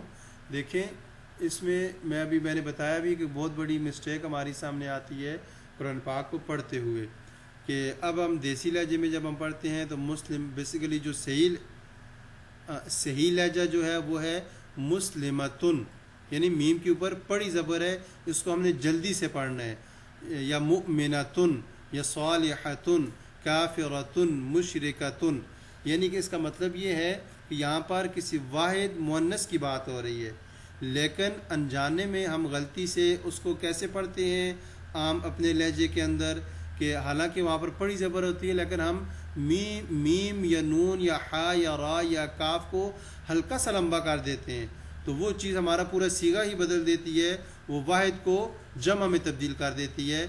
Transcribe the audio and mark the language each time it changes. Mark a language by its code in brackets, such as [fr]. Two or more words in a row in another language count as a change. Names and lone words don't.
[ur] دیکھیں اس میں میں نے بتایا بھی کہ بہت بڑی مسٹیک ہماری سامنے آتی ہے قرآن پاک کو پڑھتے ہوئے کہ اب ہم دیسی لہجے میں جب ہم پڑھتے ہیں تو مسلم بیسیکلی جو صحیح لہجہ جو ہے وہ ہے مسلمتن، یعنی میم کے اوپر پڑی زبر ہے، اس کو ہم نے جلدی سے پڑھنا ہے. [ar] یا مؤمنتن یا صالحتن کافرتن مشرکتن، [ur] یعنی کہ اس کا مطلب یہ ہے کہ یہاں پر کسی واحد مؤنث کی بات ہو رہی ہے، لیکن انجانے میں ہم غلطی سے اس کو کیسے پڑھتے ہیں عام اپنے لہجے کے اندر کہ حالانکہ وہاں پر پڑی زبر ہوتی ہے لیکن ہم میم یا نون یا حا یا را یا کاف کو ہلکا سا لمبا کر دیتے ہیں، تو وہ چیز ہمارا پورا صیغہ ہی بدل دیتی ہے، وہ واحد کو جمع میں تبدیل کر دیتی ہے.